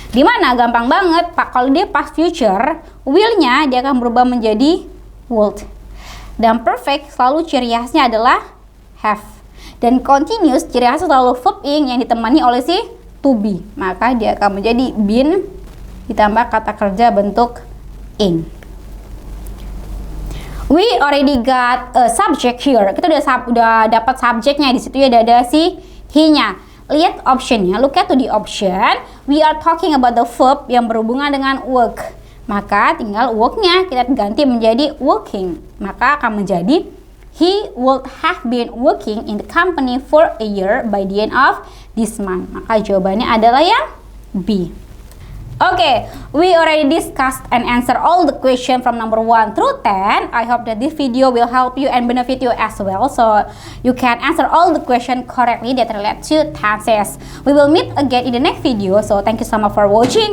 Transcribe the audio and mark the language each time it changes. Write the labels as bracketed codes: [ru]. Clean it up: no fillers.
[id] Dimana gampang banget, Pak, kalau dia past future, will-nya dia akan berubah menjadi would. Dan perfect selalu ciri khasnya adalah have. Dan continuous ciri khasnya selalu verb ing yang ditemani oleh si to be. Maka dia akan menjadi been ditambah kata kerja bentuk ing. [en] We already got a subject here. [id] Kita udah dapat subjeknya, di situ ya ada si he-nya. Lihat optionnya, [en] look at to the option. We are talking about the verb [id] yang berhubungan dengan [en] work. [id] Maka tinggal work-nya kita ganti menjadi working. Maka akan menjadi [en] he would have been working in the company for a year by the end of this month. [id] Maka jawabannya adalah yang B. [en] Okay, we already discussed and answered all the questions from number 1 through 10. I hope that this video will help you and benefit you as well, so you can answer all the questions correctly that relate to tenses. We will meet again in the next video, so thank you so much for watching.